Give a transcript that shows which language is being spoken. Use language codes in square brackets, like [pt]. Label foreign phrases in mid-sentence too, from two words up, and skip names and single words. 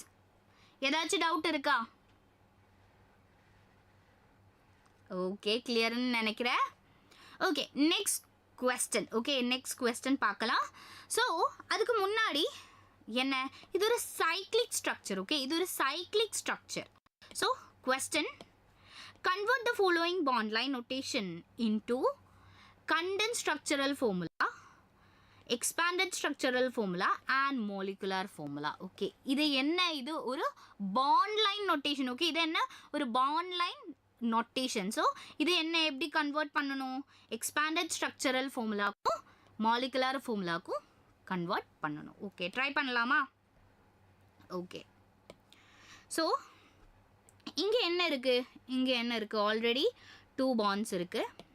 [ta] ஏதாச்சும் டவுட் இருக்கா? ஓகே, கிளியர்னு நினைக்கிறேன். ஓகே, [en] நெக்ஸ்ட் question. [ta] ஓகே, [en] next question [ta] பார்க்கலாம். ஸோ அதுக்கு முன்னாடி என்ன, இது ஒரு [en] cyclic structure. [ta] ஓகே, இது ஒரு [en] cyclic structure. [ta] ஸோ கொஸ்டின், [en] convert the following bond line notation into condensed structural formula, expanded structural formula and molecular formula. [ta] ஓகே, இது என்ன? இது ஒரு [en] bond line notation. [ta] ஓகே, இது என்ன? ஒரு [en] bond line notation. [ta] ஸோ இது என்ன எப்படி கன்வெர்ட் பண்ணணும்? [en] expanded structural formula molecular formula [ta] கன்வெர்ட் பண்ணணும். ஓகே, ட்ரை பண்ணலாமா? ஓகே, ஸோ இங்கே என்ன இருக்குது? இங்கே என்ன இருக்குது? [en] already 2 bonds [ta] இருக்குது.